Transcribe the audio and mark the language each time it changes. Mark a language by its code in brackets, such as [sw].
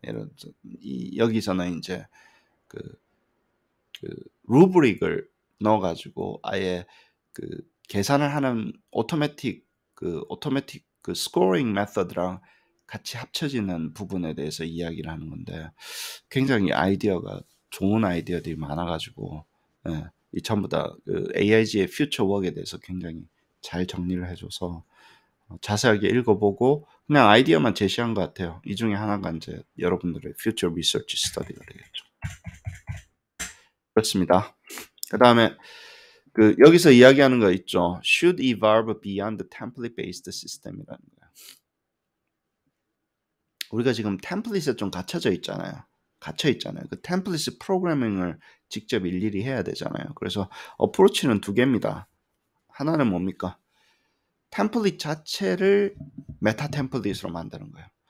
[ko] 예를 들어서 여기서는 이제 그, 그 루브릭을 넣어가지고 아예 그 계산을 하는 오토매틱 그 스코링 메서드랑 같이 합쳐지는 부분에 대해서 이야기를 하는 건데 굉장히 좋은 아이디어들이 많아가지고 예, 이 전부 다 그 AIG의 퓨처 웍에 대해서 굉장히 잘 정리를 해줘서 자세하게 읽어보고 그냥 아이디어만 제시한 것 같아요. 이 중에 하나가 이제 여러분들의 퓨처 리서치 스터디가 되겠죠. 그렇습니다. 그 다음에 여기서 이야기하는 거 있죠. [en] Should evolve beyond the template-based system이라는 거예요. [ko] 우리가 지금 템플릿에 좀 갇혀 있잖아요. 그 템플릿 프로그래밍을 직접 일일이 해야 되잖아요. 그래서 어프로치는 두 개입니다. 하나는 뭡니까? 템플릿 자체를 메타 템플릿으로 만드는 거예요.